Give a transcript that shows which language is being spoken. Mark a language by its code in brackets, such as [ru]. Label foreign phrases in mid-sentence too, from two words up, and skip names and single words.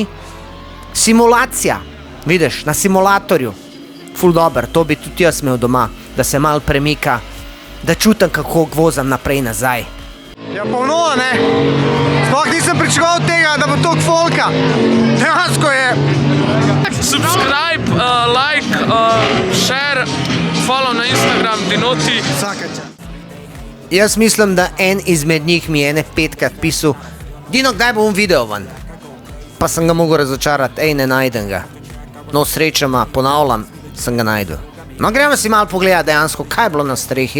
[sl] Simulacija, vidiš, na simulatorju. Ful dober, to bi tudi jaz imel doma, da se malo premika, da čutim, kako vozam naprej nazaj. Ja, polno, ne? Sploh nisem pričakoval tega, da bo toliko folka. Dejansko je. [en] Subscribe, like, share, follow na Instagram, Dinoti. [sl] Jaz mislim, da en izmed njih mi je ene 5krat pisal: Dino, kdaj bom video ven? Pa sem ga mogel razočarati, ne najdem ga. No, srečama, ponavljam, sem ga najdel. No, gremo si malo pogledati dejansko, kaj je bilo na strehi.